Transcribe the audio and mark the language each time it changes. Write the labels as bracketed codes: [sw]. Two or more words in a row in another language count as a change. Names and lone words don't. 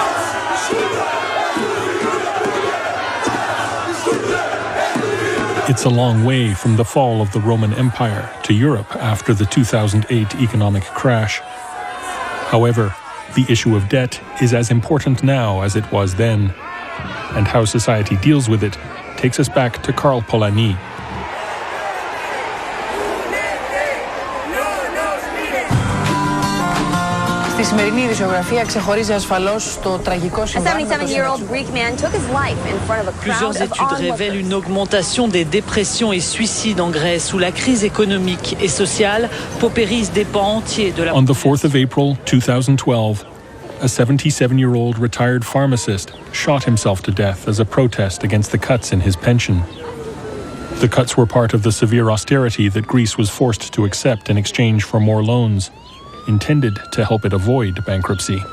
[en] It's a long way from the fall of the Roman Empire to Europe after the 2008 economic crash. However, the issue of debt is as important now as it was then, and how society deals with it takes us back to Karl Polanyi. [el] Στη σημερινή ειδησιογραφία ξεχωρίζει ασφαλώς το τραγικό συμβάν. [en] A 77-year-old Greek man took his life in front of a crowd [fr] Plusieurs études révèlent une augmentation des dépressions et suicides en Grèce où la crise économique et sociale paupérise des pans entiers de la... [en] On the 4th of April 2012, a 77-year-old retired pharmacist shot himself to death as a protest against the cuts in his pension. The cuts were part of the severe austerity that Greece was forced to accept in exchange for more loans, intended to help it avoid bankruptcy.